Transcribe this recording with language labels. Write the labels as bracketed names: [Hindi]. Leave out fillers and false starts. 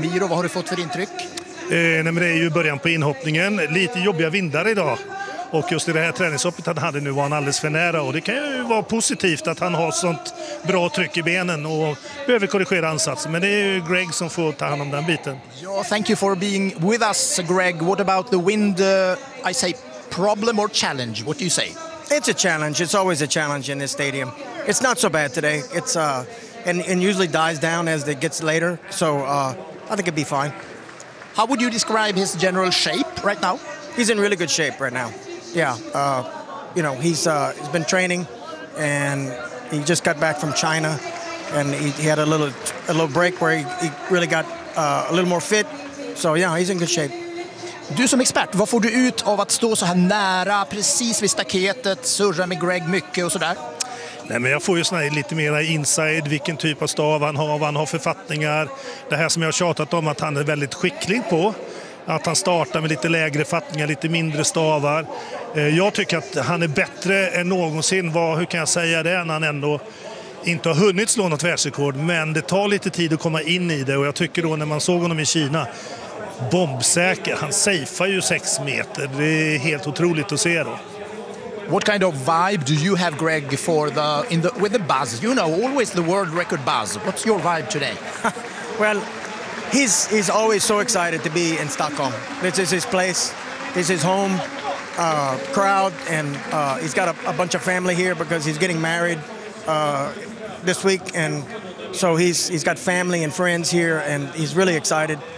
[Swedish] Miro, vad har du fått för intryck? Nej, men det är ju början på inhoppningen. Lite jobbiga vindar idag. Och just i det här träningshoppet han hade nu var han alldeles för nära. Och det kan ju vara positivt att han har sånt bra tryck i benen och behöver korrigera ansatsen. Men det är ju Greg som får ta hand om den biten. [English] Yeah, thank you for being with us, Greg. What about the wind, I say, problem or challenge? What do you say? It's a challenge. It's always a challenge in this stadium. It's not so bad today. It's and usually dies down as it gets later. So I think it'd be fine. How would you describe his general shape right now? He's in really good shape right now. Yeah, he's been training, and He just got back from China, and he had a little break where he really got a little more fit. So yeah, he's in good shape. [Swedish] Du som expert, vad får du ut av att stå så här nära, precis vid staketet, surra med Greg mycket och sådär? Nej, men jag får ju såna här lite mer inside, vilken typ av stav han har, vad han har för fattningar. Det här som jag har tjatat om att han är väldigt skicklig på. Att han startar med lite lägre fattningar, lite mindre stavar. Jag tycker att han är bättre än någonsin. Hur kan jag säga det? När han ändå inte har hunnit slå något världsrekord. Men det tar lite tid att komma in i det. Och jag tycker då när man såg honom i Kina, bombsäker. Han safear ju 6 meter. Det är helt otroligt att se då. [English] What kind of vibe do you have, Greg, with the buzz? You know, always the world record buzz. What's your vibe today? Well, he's always so excited to be in Stockholm. This is his place. This is his home crowd, and he's got a bunch of family here because he's getting married this week, and so he's got family and friends here, and he's really excited.